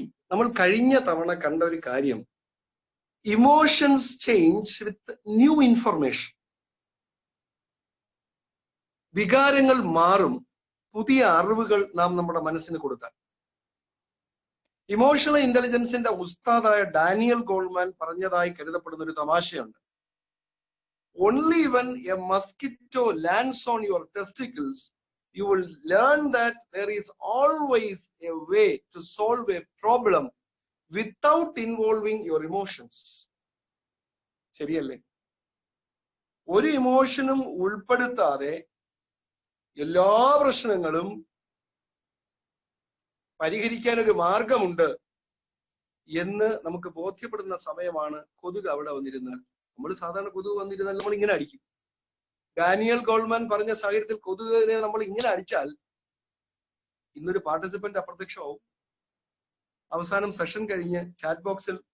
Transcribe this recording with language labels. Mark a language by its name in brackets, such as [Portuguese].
[Malayalam] നമ്മൾ കഴിഞ്ഞ തവണ കണ്ട ഒരു കാര്യം, [English] Emotions change with new information. [Malayalam] വികാരങ്ങൾ മാറും പുതിയ അറിവുകൾ നാം നമ്മുടെ മനസ്സിന് കൊടുത്താൽ. ഇമോഷണൽ ഇന്റലിജൻസിന്റെ ഉസ്താദായ ഡാനിയൽ ഗോൾമാൻ പറഞ്ഞതായി കരുതപ്പെടുന്ന ഒരു തമാശയുണ്ട്. [English] Only when a mosquito lands on your testicles, you will learn that there is always a way to solve a problem without involving your emotions. [Malayalam] ശരിയല്ലേ? ഒരു ഇമോഷനും ഉൾപ്പെടുത്താതെ എല്ലാ പ്രശ്നങ്ങളും പരിഹരിക്കാൻ ഒരു മാർഗമുണ്ട് എന്ന് നമുക്ക് ബോധ്യപ്പെടുന്ന സമയമാണ് കൊതുക് അവിടെ വന്നിരുന്നാൽ. നമ്മൾ സാധാരണ കൊതുക് വന്നിരുന്നാൽ നമ്മൾ ഇങ്ങനെ അടിക്കും. ഡാനിയൽ ഗോൾമാൻ പറഞ്ഞ സാഹചര്യത്തിൽ കൊതുകിനെ നമ്മൾ ഇങ്ങനെ അടിച്ചാൽ ഇന്നൊരു പാർട്ടിസിപ്പന്റ് അപ്രത്യക്ഷമാവും. അവസാനം സെഷൻ കഴിഞ്ഞ് ചാറ്റ് ബോക്സിൽ